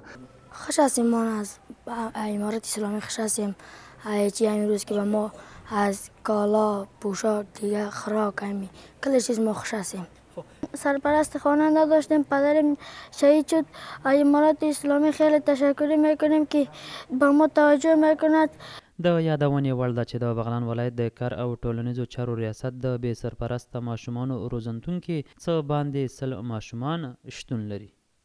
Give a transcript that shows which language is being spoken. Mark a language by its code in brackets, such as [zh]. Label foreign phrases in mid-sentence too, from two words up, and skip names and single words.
[fa] خوش هستیم ما از امارات اسلامی، خوش هستیم امروز که به ما از کالا، پوشاک، دیگه خوراک همی کل چیز ما خوش هستیم. سرپرست خانه نداشتیم، پدرم شهید شد. امارات اسلامی خیلی تشکر میکنیم که به ما توجه میکند. [ps] د یادونې وړ ده چې د بغلان ولایت د کار او ټولنیزو چارو ریاست د بې سرپرسته ماشومانو روزنتون کې څه باندې 100 ماشومان شتون لري.